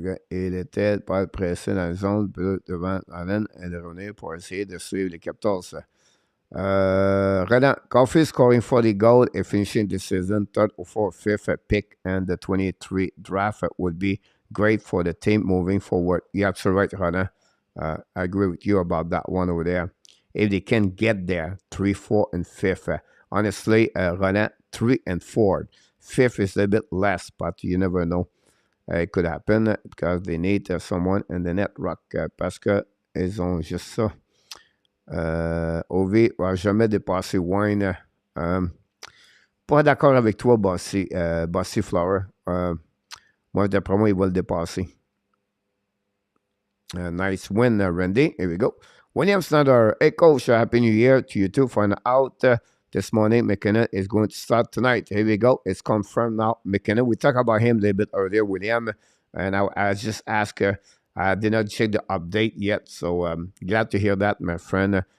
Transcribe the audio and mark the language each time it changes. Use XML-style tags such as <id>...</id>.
<fr>Il était pas pressé dans la zone devant Allen et de revenir pour essayer de suivre les Capitals.</fr> <en>Renan, Caulfield scoring 40 goals and finishing the season 3rd or 4th pick and the 23 draft would be great for the team moving forward. You're absolutely right, Renan. I agree with you about that one over there. If they can get there, 3, 4, and 5th. Honestly, Renan, 3 and 4. 5th is a bit less, but you never know. It could happen because they need someone in the net rock</en> <fr>parce qu'ils ont juste ça. Ovi va jamais dépasser Wayne. Pas d'accord avec toi, Bossy Flower. Moi, d'après moi, il va le dépasser.</fr> <en>Nice win, Randy. Here we go. William Snyder, hey coach, happy new year to you too. Find out this morning, McKenna is going to start tonight. Here we go. It's confirmed now. McKenna, we talked about him a little bit earlier, William, and I just asked her. I did not check the update yet, so glad to hear that, my friend.</en>